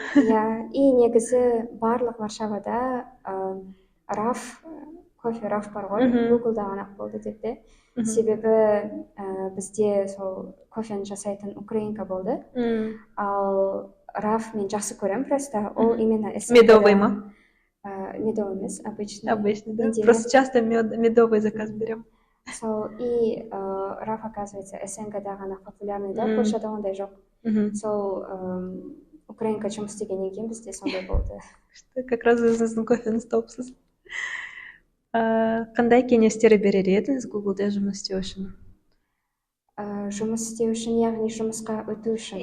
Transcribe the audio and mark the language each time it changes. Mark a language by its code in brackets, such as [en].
[kk] Иә, и негізі барлық Варшавада раф кофе раф бар ғой, Google'да ғана болды деп те. Себебі бізде сол кофені жасайтын украинка болды. Ал раф мен жақсы көремін, [ru] просто [kk] ол [ru] именно [kk] медовый ма? Медовый емес, обычный. [ru] Обычный, да. Просто часто медовый заказ берем. [kk] Сол, и раф, [ru] оказывается, [kk] СНГ-да ғана популярный, да, Польшада ондай жоқ. Сол украинка жұмыс істегеннен кейін бізде сондай болды. [ru] Как раз [kk] өзіңіздің кофені тауыпсыз. Қандай кеңестер берер едіңіз Google-да жұмыс істеу үшін? Жұмыс істеу үшін, яғни жұмысқа өту үшін?